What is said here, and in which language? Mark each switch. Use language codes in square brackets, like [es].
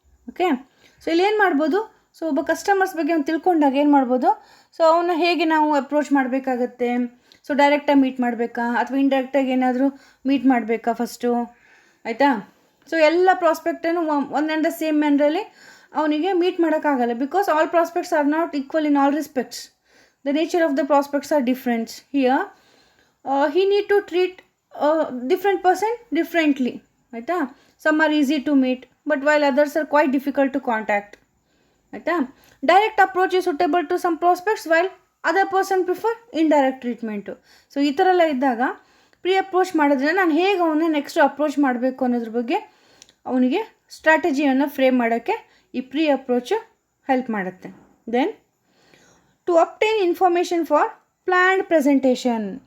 [kn] Okay, so ಇಲ್ಲಿ ಏನು ಮಾಡ್ಬೋದು, ಸೊ ಒಬ್ಬ ಕಸ್ಟಮರ್ಸ್ ಬಗ್ಗೆ ಅವ್ನು ತಿಳ್ಕೊಂಡಾಗ ಏನು ಮಾಡ್ಬೋದು, ಸೊ ಅವನ್ನ ಹೇಗೆ ನಾವು ಅಪ್ರೋಚ್ ಮಾಡಬೇಕಾಗತ್ತೆ, ಸೊ ಡೈರೆಕ್ಟಾಗಿ ಮೀಟ್ ಮಾಡಬೇಕಾ ಅಥವಾ ಇಂಡೈರೆಕ್ಟಾಗಿ ಏನಾದರೂ ಮೀಟ್ ಮಾಡಬೇಕಾ ಫಸ್ಟು. ಆಯಿತಾ, ಸೊ ಎಲ್ಲ ಪ್ರಾಸ್ಪೆಕ್ಟನ್ನು ಒನ್ ಆ್ಯಂಡ್ ದ ಸೇಮ್ ಮ್ಯಾನ್ರಲ್ಲಿ ಅವನಿಗೆ ಮೀಟ್ ಮಾಡೋಕ್ಕಾಗಲ್ಲ, [en] Because all prospects are not equal in all respects. The nature of the prospects are different. Here he need to treat a different person differently. [kn] ಆಯಿತಾ, [en] some are easy to meet but while others are quite difficult to contact. [kn] ಆಯಿತಾ, [en] Direct approach is suitable to some prospects while other person prefer indirect treatment. [kn] So ಈ ಥರ ಎಲ್ಲ ಇದ್ದಾಗ pre approach ಮಾಡಿದ್ರೆ ನಾನು ಹೇಗೆ ಅವನ್ನ ನೆಕ್ಸ್ಟ್ ಅಪ್ರೋಚ್ ಮಾಡಬೇಕು ಅನ್ನೋದ್ರ ಬಗ್ಗೆ ಅವನಿಗೆ ಸ್ಟ್ರಾಟಜಿಯನ್ನು ಫ್ರೇಮ್ ಮಾಡೋಕ್ಕೆ ಈ ಪ್ರೀ ಅಪ್ರೋಚು ಹೆಲ್ಪ್ ಮಾಡುತ್ತೆ. [en] Then to obtain information for planned presentation.